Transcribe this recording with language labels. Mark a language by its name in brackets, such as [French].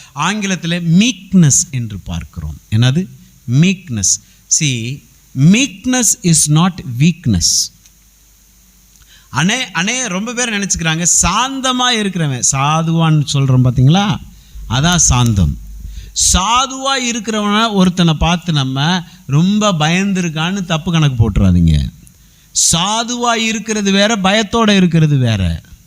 [Tamil] ஆங்கிலத்தில் மீக்னஸ் என்று பார்க்கிறோம். என்னது? Meekness. [English] See, meekness is not weakness. [Tamil] ரொம்ப பேர் நினச்சிக்கிறாங்க சாந்தமாக இருக்கிறவன் சாதுவான்னு சொல்கிறோம் பார்த்தீங்களா, அதான் சாந்தம். சாதுவாக இருக்கிறவன ஒருத்தனை பார்த்து நம்ம ரொம்ப பயந்துருக்கான்னு தப்பு கணக்கு போட்டுறாதீங்க. சாதுவாக இருக்கிறது வேற, பயத்தோடு இருக்கிறது வேற.